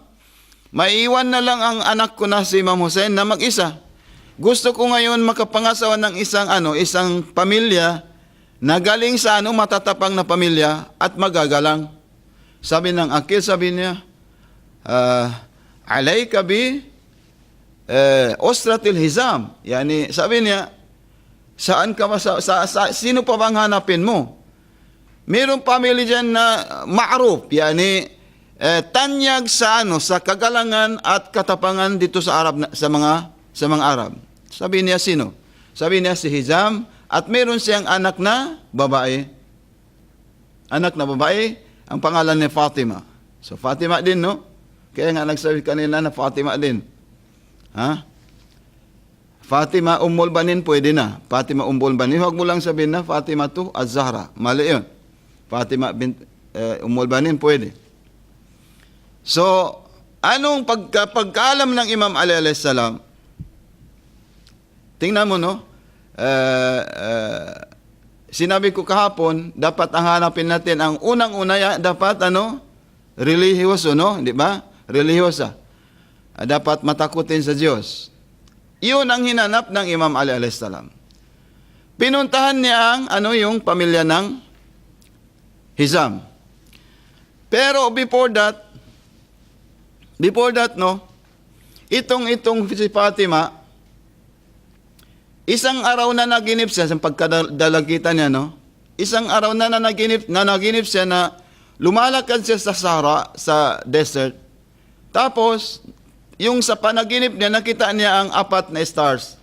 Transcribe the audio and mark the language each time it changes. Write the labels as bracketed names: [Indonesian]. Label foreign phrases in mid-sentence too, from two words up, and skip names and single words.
[Filipino] Maiiwan na lang ang anak ko na si Imam Hussein na mag-isa. Gusto ko ngayon makapangasawa ng isang pamilya na galing sa matatapang na pamilya at magagalang. Sabi ng Aqil, sabi niya, [Arabic] عليك بأسرة حزام. [Filipino] Yani, sabi niya, saan ka sino pa bang hanapin mo? Mayroong pamilya dyan na ma'ruf, yani tanyag sa kagalangan at katapangan dito sa Arab, sa mga Arab. Sabi niya sino? Sabi niya si Hizam, at meron siyang anak na babae. Anak na babae, ang pangalan ni Fatima. So Fatima din, no? Kaya nga nagsabi kanina na Fatima din. Fatima Ummul Banin pwede na. Fatima Ummul Banin. Huwag mo lang sabihin na Fatima to Az-Zahra. Mali yun. Fatima Ummul Banin pwede. So, Anong pagkaalam ng Imam Ali [Arabic] عليه السلام? [Filipino] Tingnan mo, no? Sinabi ko kahapon, dapat ang hanapin natin, ang unang-una, dapat religyoso, no? Di ba? Religyosa. Dapat matakutin sa Diyos. Iyon ang hinanap ng Imam Ali [Arabic] عليه السلام. [Filipino] Pinuntahan niya yung pamilya ng Hizam. Pero [English] before that, [Filipino] no, itong si Fatima, isang araw na naginip siya sa pagkadalagitan niya, no? Isang araw na naginip siya na lumalakad siya sa Sahara, sa desert. Tapos, yung sa panaginip niya, nakita niya ang 4 na stars.